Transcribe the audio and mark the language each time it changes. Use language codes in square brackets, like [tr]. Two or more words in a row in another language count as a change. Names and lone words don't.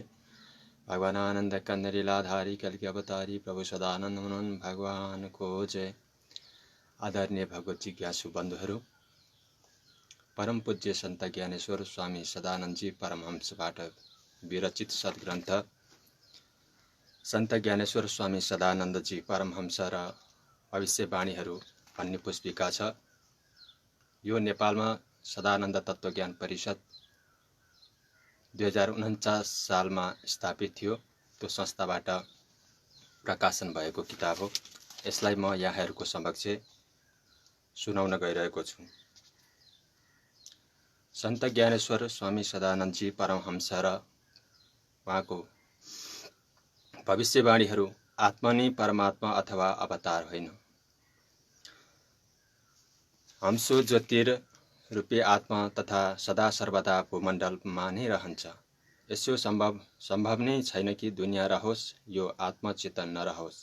[hi] भगवान आनंद कंद लीलाधारी कल की अवतारी प्रभु सदानंद मनोहन भगवान को जय। [ne] आदरणीय भगवत जिज्ञासु बन्धुहरू, परम पूज्य संत ज्ञानेश्वर स्वामी सदानंद जी परमहंसबाट विरचित सद्ग्रन्थ संत ज्ञानेश्वर स्वामी सदानंद जी परमहंस र भविष्यवाणीहरू भन्ने पुस्तिका छ। यो नेपालमा सदानन्द तत्त्वज्ञान परिषद 2049 सालमा स्थापित थियो। त्यो संस्थाबाट प्रकाशन भएको किताब हो। यसलाई म यहाँहरूको समक्ष सुनाउन गइरहेको छु। संत ज्ञानेश्वर स्वामी सदानंद जी परमहंस र उहाँको भविष्यवाणीहरू आत्मा नै परमात्मा अथवा अवतार होइन। हंसो ज्योतिर रूपी आत्मा तथा सदा सर्वदा भूमण्डलमा नै रहन्छ। यसो सम्भव नै छैन कि दुनियाँ रहोस् यो आत्मा चेतन नरहोस्।